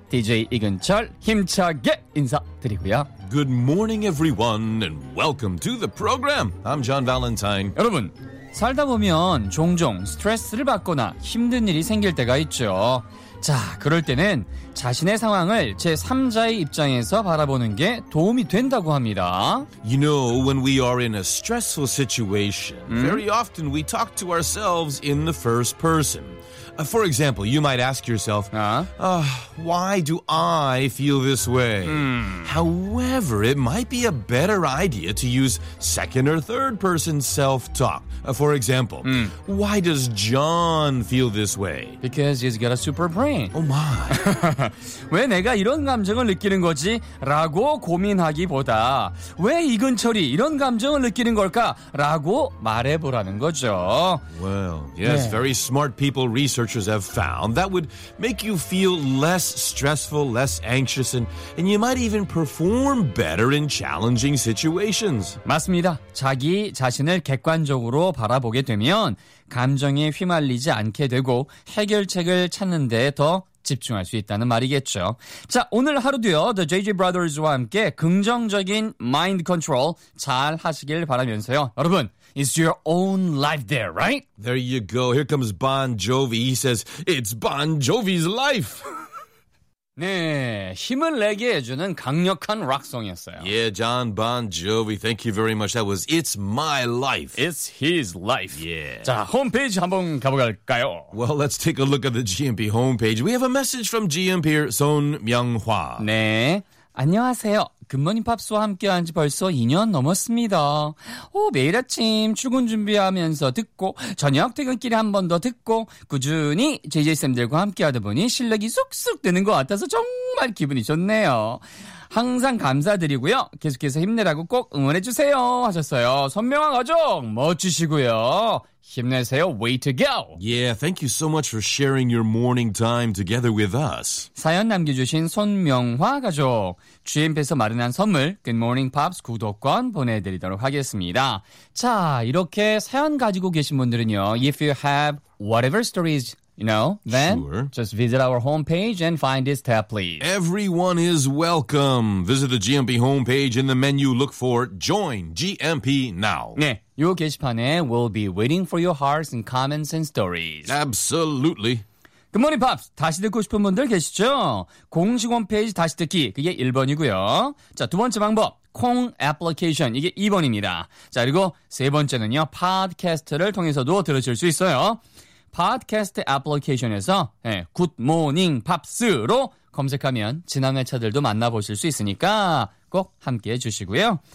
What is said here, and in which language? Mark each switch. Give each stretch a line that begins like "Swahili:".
Korean: DJ 이근철 힘차게 인사드리고요.
English: Good morning everyone and welcome to the program. I'm John Valentine.
Korean: 여러분, 살다 보면 종종 스트레스를 받거나 힘든 일이 생길 때가 있죠. 자, 그럴 때는 자신의 상황을 제3자의 입장에서 바라보는 게 도움이 된다고 합니다.
English: You know, when we are in a stressful situation, very often we talk to ourselves in the first person. For example, you might ask yourself, why do I feel this way? However, it might be a better idea to use second or third person self-talk. For example, why does John feel this way? Because he's got a super brain. Oh my.
Korean: 왜 내가 이런 감정을 느끼는 거지? 라고 고민하기보다 왜 이근철이 이런 감정을 느끼는 걸까? 라고 말해보라는 거죠.
English: Well, yes,
Korean: 네.
English: Very smart people research have found that would make you feel less stressful, less anxious, and you might even perform better in challenging situations.
Korean: 맞습니다. 자기 자신을 객관적으로 바라보게 되면 감정에 휘말리지 않게 되고 해결책을 찾는 데 더 집중할 수 있다는 말이겠죠. 자, 오늘 하루도요, The JJ Brothers와 함께 긍정적인 mind control 잘 하시길 바라면서요. 여러분,
English: it's your own life there, right? There you go. Here comes Bon Jovi. He says, it's Bon Jovi's life. 네, 힘을 내게 해주는 강력한 락송이었어요. Yeah, John Bon Jovi. Thank you very much. That was It's My Life. It's His Life. Yeah.
Korean: 자, 홈페이지 한번 가볼까요?
English: Well, let's take a look at the GMP homepage. We have a message from GMP 손명화.
Korean: 네, 안녕하세요. 굿모닝 팝스와 함께한 지 벌써 2년 넘었습니다. 오, 매일 아침 출근 준비하면서 듣고 저녁 퇴근길에 한 번 더 듣고 꾸준히 JJ쌤들과 함께하다 보니 실력이 쑥쑥 되는 것 같아서 정말 기분이 좋네요. 항상 감사드리고요. 계속해서 힘내라고 꼭 응원해주세요 하셨어요. 선명한 가족 멋지시고요. 힘내세요.
English: Way to go. Yeah, thank you so much for sharing your morning time together with us.
Korean: 사연 남겨주신 손명화 가족, GMP에서 마련한 선물 Good Morning Pops 구독권 보내드리도록 하겠습니다. 자, 이렇게 사연 가지고 계신 분들은요,
English: if you have whatever stories you know, then sure. Just visit our homepage and find this tab, please. Everyone is welcome. Visit the GMP homepage in the menu. Look for Join GMP Now.
Korean: 네, 요 게시판에
English: we'll be waiting for your hearts and comments and stories. Absolutely. Good morning, Pops.
Korean: 다시 듣고 싶은 분들 계시죠? 공식 홈페이지 다시 듣기, 그게 1번이고요. 자, 두 번째 방법. 콩 애플리케이션, 이게 2번입니다. 자, 그리고 세 번째는요, 팟캐스트를 통해서도 들으실 수 있어요. 팟캐스트 애플리케이션에서 굿모닝 팝스로 검색하면 지난 회차들도 만나보실 수 있으니까 꼭 함께해 주시고요.